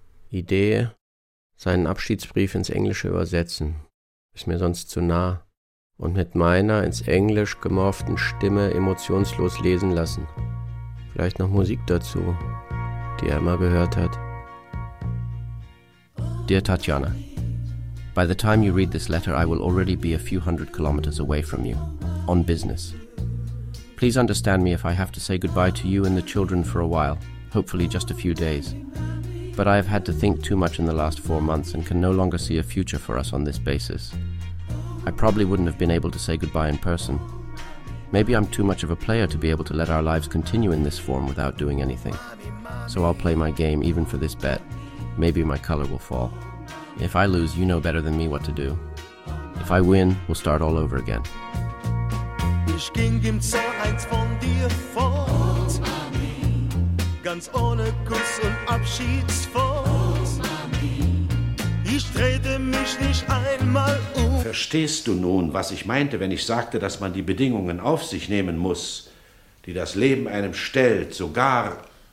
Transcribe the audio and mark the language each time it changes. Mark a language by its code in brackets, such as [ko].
[de] Idee, seinen Abschiedsbrief ins Englische übersetzen. Ist mir sonst zu nah. Und mit meiner ins Englisch gemorften Stimme emotionslos lesen lassen. Vielleicht noch Musik dazu, die er immer gehört hat. [en] Dear Tatjana, by the time you read this letter, I will already be a few hundred kilometers away from you, on business. Please understand me if I have to say goodbye to you and the children for a while, hopefully just a few days. But I have had to think too much in the last 4 months and can no longer see a future for us on this basis. I probably wouldn't have been able to say goodbye in person. Maybe I'm too much of a player to be able to let our lives continue in this form without doing anything. So I'll play my game, even for this bet. Maybe my color will fall. If I lose, you know better than me what to do. If I win, we'll start all over again. [de] Ich ging im Zorn eins von dir fort. Oh, Mami. Ganz ohne Kuss und Abschiedsfort. Oh, Mami. Ich drehte mich nicht einmal um. Verstehst du nun, was ich meinte, wenn ich sagte, dass man die Bedingungen auf sich nehmen muss, die das Leben einem stellt, sogar...